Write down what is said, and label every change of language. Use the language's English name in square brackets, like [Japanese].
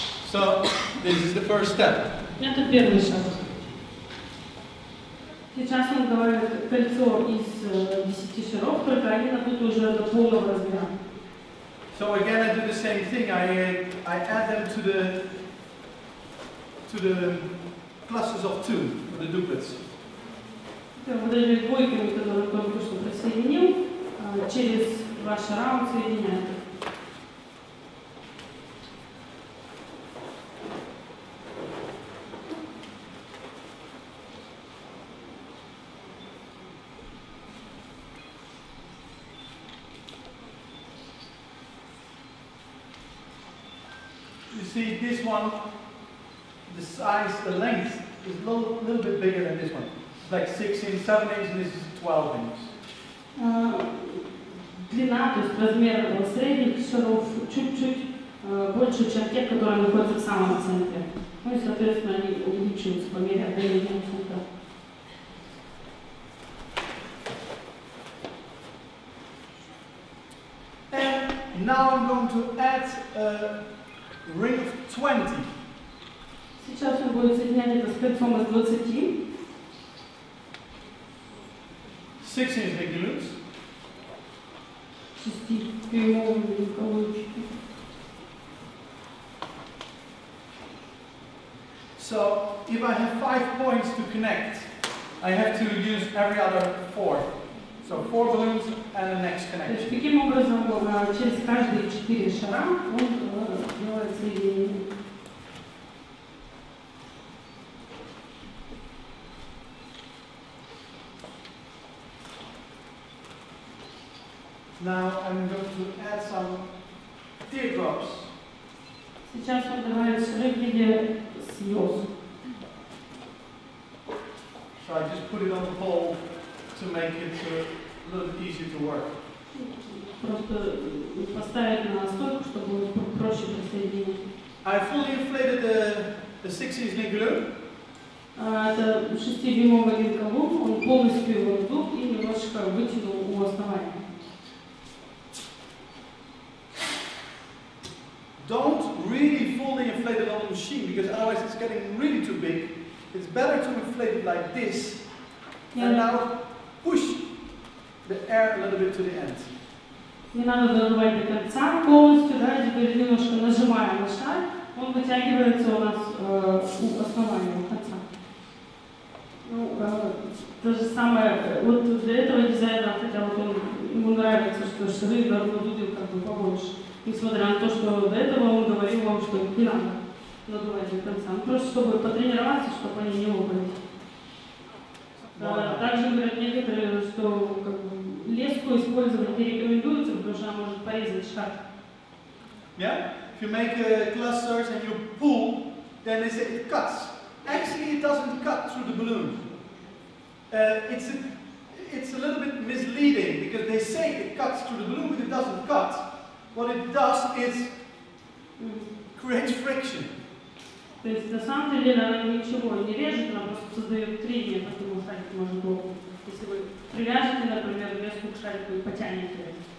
[English] So, this is the first step. [Russian] Это первый шаг. Сейчас он говорит кольцо из 10 шаров, только они надуты уже до полного размера. [English] So again, I do the same thing. I add them to the clusters of 2, the duplets. [Russian] Вот эти двойками, которые он только что присоединил, через 2 шара он соединяет. [English] You see, this one, the size, the length is a little bit bigger than this one. It's like 6 inches, 7 inches, and this is 12 inches. [Russian] Длина, то есть размер средних шаров чуть-чуть больше, чем те, которые находятся в самом центре. Ну и, соответственно, они увеличиваются по мере отдаления от центра. [English] And now I'm going to add a ring of 20. [Russian] Сейчас он будет соединять это с кольцом из 20. [English] 6 inch ring [Russian] 6 прямоугольными колончиками. [English] So, if I have 5 points to connect, I have to use every other 4. So, 4 balloons and the next [Russian] То есть, [English] connection. [Russian] таким образом, через каждые 4 шара он делает соединение. [English] Now, I'm going to add some teardrops. [Russian] Сейчас он добавит шары в виде слез. [English] So, I just put it on the pole to make it a little bit easier to work. [Russian] Просто поставить на стойку, чтобы проще присоединить. [English] I fully inflated the 6 inch glue. [Russian] Это 6-дюймовый линколум, он полностью его надул и немножко вытянул у основания. [English] Don't really fully inflate it on the machine because otherwise it's getting really too big. It's better to inflate it like this and now push the air a little bit to the end. [Russian] Не надо надувать до конца полностью, да, теперь немножко нажимаем на шар, он вытягивается у нас у основания, у конца. Ну, то же самое, вот для этого дизайнера, хотя вот ему нравится, что шары надуты как бы побольше. Несмотря на то, что до этого он говорил вам, что не надо надувать до конца. Ну, просто чтобы потренироваться, чтобы они не лопались. Также говорят некоторые, что как бы, леску использовать не рекомендуется, потому что она может порезать шар. [English] Yeah? If you make clusters and you pull, then they say it cuts. Actually, it doesn't cut through the balloon. It's a little bit misleading because they say it cuts through the balloon, but it doesn't cut. What it does is creates friction. [Russian] То есть на самом деле она ничего не режет, она просто создает трение, потому что шарик может лопнуть. Если вы привяжете, например, леску к шарику и потянете.